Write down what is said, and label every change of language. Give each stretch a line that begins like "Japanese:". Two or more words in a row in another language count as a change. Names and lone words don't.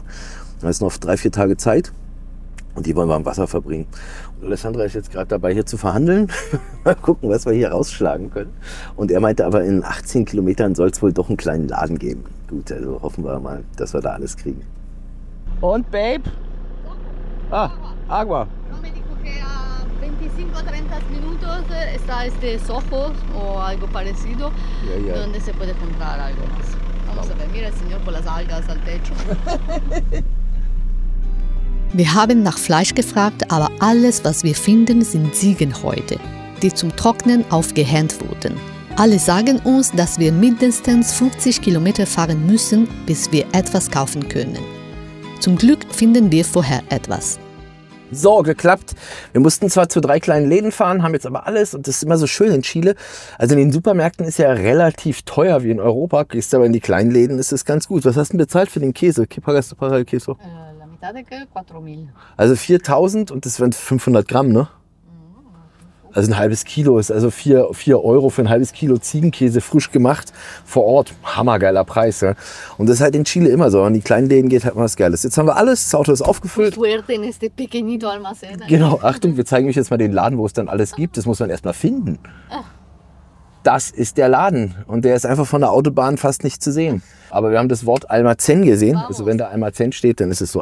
German: Da ist noch 3-4 Tage Zeit und die wollen wir am Wasser verbringen. Und Alessandra ist jetzt gerade dabei, hier zu verhandeln. Mal gucken, was wir hier rausschlagen können. Und er meinte aber, in 18 Kilometern soll es wohl doch einen kleinen Laden geben. Gut, also hoffen wir mal, dass wir da alles kriegen. Und,
Spanish: Babe? Ah, Agua. No, me dijo que a 25-30 minutos está este Soho o algo parecido, donde se puede comprar algo más. Vamos a ver, mira el señor con las algas al techo.
German: Wir haben nach Fleisch gefragt, aber alles, was wir finden, sind Ziegenhäute, die zum Trocknen aufgehängt wurden. Alle sagen uns, dass wir mindestens 50 Kilometer fahren müssen, bis wir etwas kaufen können. Zum Glück finden wir vorher etwas. So, geklappt. Wir mussten zwar zu 3 kleinen Läden fahren, haben jetzt aber alles und das ist immer so schön in Chile. Also in den Supermärkten ist ja relativ teuer wie in Europa, gehst aber in die kleinen Läden, ist es ganz gut. Was hast du denn bezahlt für den Käse?
Spanish: ¿Qué pagaste para el queso? La mitad de que 4.000.
German: Also 4.000 und das wären 500 Gramm, ne? Also ein halbes Kilo ist also 4 Euro für ein halbes Kilo Ziegenkäse, frisch gemacht, vor Ort. Hammergeiler Preis. Ja. Und das ist halt in Chile immer so. An die kleinen Läden geht halt mal was Geiles. Jetzt haben wir alles, das Auto ist aufgefüllt.
Spanish: Suerte en este pequeñito almacén.
German: Genau, Achtung, wir zeigen euch jetzt mal den Laden, wo es dann alles gibt. Das muss man erst mal finden. Das ist der Laden und der ist einfach von der Autobahn fast nicht zu sehen. Aber wir haben das Wort Almacén gesehen. Also wenn da Almacén steht, dann ist es so.